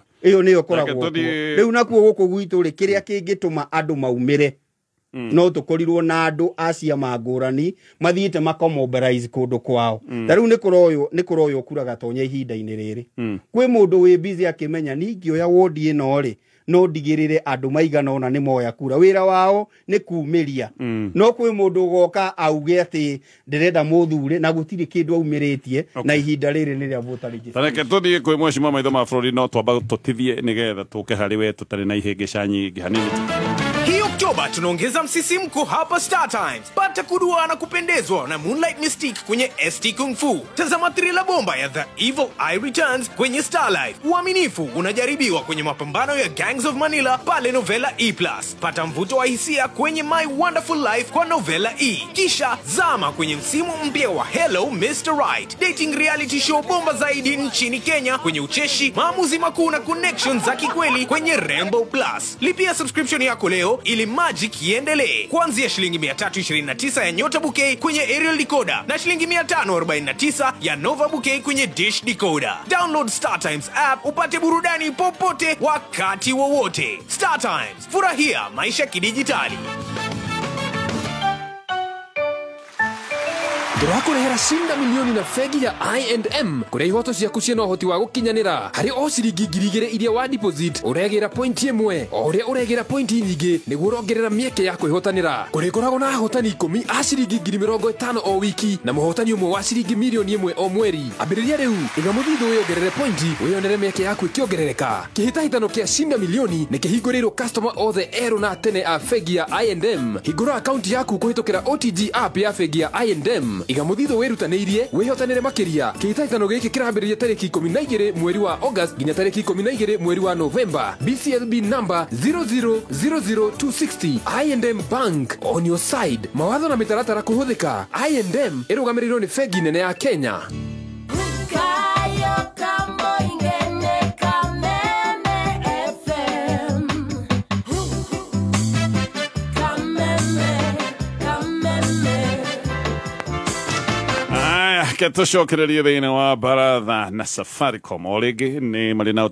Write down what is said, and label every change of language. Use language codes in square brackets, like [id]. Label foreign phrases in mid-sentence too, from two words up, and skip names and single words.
[ki] iyo niyo koragwo riu nakuo guku gwitu ri kiria kingituma andu maumire no tukorirwo na andu acia mangurani mathiite makomobilize kundu kwao riu ni kuroyo kura Gatonye ihinda-ini riri kwi mundu wi busy akimenya ningioya ward ino ri no ndigirire andu maigana ona ni moya kura wira wao ni kumiria no kwi mundu goka auge ati ndirenda muthure na gutiri kindu aumiritie na ihinda riri ni ria votari tareke tuthie kwi mweshima maitho ma bururi no twamba tutithie nigetha tuke hari we tutari na ihingica nyingi hanini. [sw] Hii Oktoba tunaongeza msisimko hapa Star Times. Pata kudua na kupendezwa na Moonlight Mystique kwenye ST Kung Fu. Tazama thriller bomba ya The Evil Eye Returns kwenye Star Life. Uaminifu unajaribiwa kwenye mapambano ya Gangs of Manila pale Novela E+. Pata mvuto wa hisia kwenye My Wonderful Life kwa Novela E. Kisha zama kwenye msimu mpya wa Hello Mr. Right, [en] dating reality show [sw] bomba zaidi nchini Kenya kwenye ucheshi, maamuzi makuu na connections za kikweli kwenye Rainbow Plus. Lipia subscription yako leo ili magic iendelee. Kuanzia shilingi 329 ya Nyota Bouquet kwenye Aerial Decoder na shilingi 549 ya Nova Bouquet kwenye Dish Decoder. Download Star Times app upate burudani popote wakati wowote. Star Times, furahia maisha kidijitali. [ki] tũrakũrehera cinda milioni na bengi ya I&M kũrĩa ihoto ciaku ciĩna ũhoti wa gũkinyanĩra harĩ o ciringi 2,000 iria wa deposit ũregĩra pointi ĩmwe o ũrĩa ũregĩra pointi nyingĩ nĩguo ũrongerera mĩeke ya kwĩhotanĩra kũrĩkoragwo na ahotani 10 a ciringi 50,000 o wiki na mũhotani ũmwe wa ciringi 1,000,000 o mweri ambĩrĩria rĩu iga mũthithũ wĩongerere pointi wĩonere mĩeke yaku ĩkĩongerereka kĩhĩtahĩtano kĩa cinda milioni nĩ kĩhingũrĩirwo customer othe erũ na tene a bengi ya I&M hingũra akaunti yaku kũhĩtũkĩra OTG app ya bengi ya I&M iga mũthithũ wĩrutanĩirie wĩhotanĩre makĩria kĩhĩtahĩtano gĩkĩ kĩrambĩrĩria tarĩki 12 mweri wa August nginya tarĩki 12 mweri wa November BCLB number 0000260 I&M Bank [en] on your side [ki] mawatho na mĩtaratara kũhũthĩka I&M ĩrũgamĩrĩirwo nĩ bengi nene ya Kenya. Tucokererie thĩinĩ wa baratha na Safaricom o rĩngĩ nĩ marĩ na